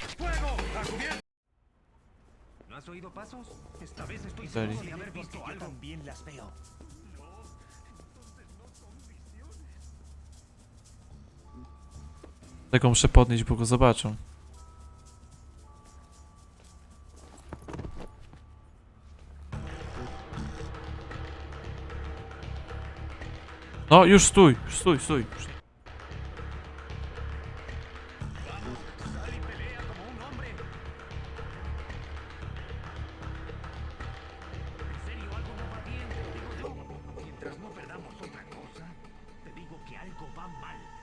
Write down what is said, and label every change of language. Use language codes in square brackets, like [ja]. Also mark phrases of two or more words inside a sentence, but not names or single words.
[es] ¿No has oído pasos? Esta vez estoy Dale. seguro de haber visto algo. También las veo. [pl] Tego muszę podnieść, bo go zobaczą. No, już stój, już stój, stój. [es] Sal y pelea como un hombre. En serio, algo no va bien, te lo digo yo. Mientras no perdamos otra cosa, te digo que algo va mal.